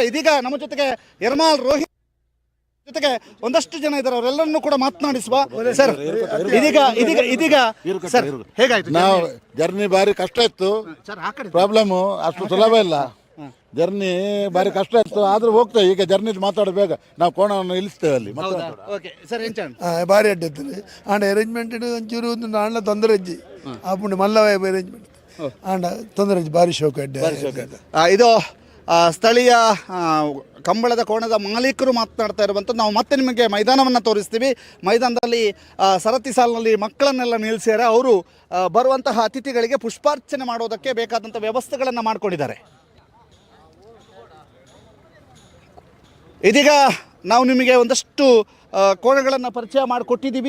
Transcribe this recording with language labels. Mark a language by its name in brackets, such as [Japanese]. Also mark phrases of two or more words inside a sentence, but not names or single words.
[Kannada] ಇದೀಗ ನಮ್ಮ ಜೊತೆಗೆ ಯರ್ಮಾಲ್ ರೋಹಿತ್ ಜೊತೆಗೆ ಒಂದಷ್ಟು ಜನ ಇದ್ದಾರೆ, ಅವರೆಲ್ಲರನ್ನೂ ಕೂಡ ಮಾತನಾಡಿಸುವ. ಸರ್, ಇದೀಗ ಸರ್ ಹೇಗಾಯ್ತು? ನಾವು ಜರ್ನಿ ಭಾರಿ ಕಷ್ಟ ಇತ್ತು, ಪ್ರಾಬ್ಲಮ್ಮು ಅಷ್ಟು ಸುಲಭ ಇಲ್ಲ. ಜರ್ನಿ ಭಾರಿ ಕಷ್ಟ ಇತ್ತು, ಆದ್ರೂ ಹೋಗ್ತೇವೆ. ಈಗ ಜರ್ನಿ ಮಾತಾಡಬೇಕ ನಾವು ಕೋಣವನ್ನು ನಿಲ್ಲಿಸ್ತೇವೆ ಅಲ್ಲಿ. [Tulu] ಭಾರಿ ಅಡ್ಡ ಇರ್ತದೆ ಆಂಡ ಅರೇಂಜ್ಮೆಂಟ್ ಒಂಚೂರು ಒಂದು ನಾಣ್ಣ ತೊಂದರೆ ಇಜ್ಜಿ ಆಪುಂಡು ಮಲ್ಲ ಅರೇಂಜ್ಮೆಂಟ್ ಆಂಡ ತೊಂದರೆ ಇಜ್ಜಿ ಭಾರಿ ಶೋಕ ಅಡ್ಡ. [Kannada] ಇದು ಸ್ಥಳೀಯ ಕಂಬಳದ ಕೋಣದ ಮಾಲೀಕರು ಮಾತನಾಡ್ತಾ ಇರುವಂಥದ್ದು. ನಾವು ಮತ್ತೆ ನಿಮಗೆ ಮೈದಾನವನ್ನು ತೋರಿಸ್ತೀವಿ. ಮೈದಾನದಲ್ಲಿ ಸರತಿ ಸಾಲಿನಲ್ಲಿ ಮಕ್ಕಳನ್ನೆಲ್ಲ ನಿಲ್ಲಿಸ್ಯಾರೆ. ಅವರು ಬರುವಂತಹ ಅತಿಥಿಗಳಿಗೆ ಪುಷ್ಪಾರ್ಚನೆ ಮಾಡೋದಕ್ಕೆ ಬೇಕಾದಂಥ ವ್ಯವಸ್ಥೆಗಳನ್ನು ಮಾಡಿಕೊಂಡಿದ್ದಾರೆ. ಇದೀಗ ನಾವು ನಿಮಗೆ ಒಂದಷ್ಟು ಕೋಣಗಳನ್ನು ಪರಿಚಯ ಮಾಡಿಕೊಟ್ಟಿದ್ದೀವಿ.